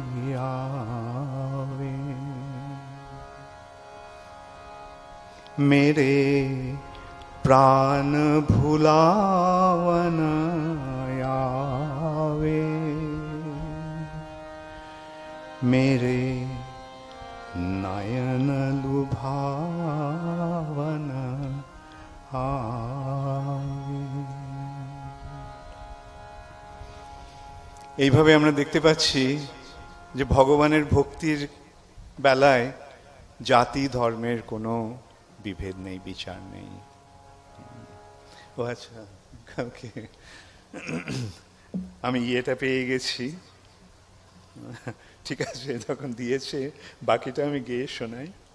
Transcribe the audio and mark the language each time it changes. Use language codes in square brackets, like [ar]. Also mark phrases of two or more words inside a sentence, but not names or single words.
[hi] आवे, मेरे प्राण भुलावन आवे, मेरे नयन लुभावन आवे। [bn] এইভাবে আমরা দেখতে পাচ্ছি যে ভগবানের ভক্তির বেলায় জাতি ধর্মের কোনো বিভেদ নেই, বিচার নেই। ও আচ্ছা, কাউকে আমি ইয়েটা পেয়ে গেছি, ঠিক আছে, যখন দিয়েছে বাকিটা আমি গেয়ে শোনাই।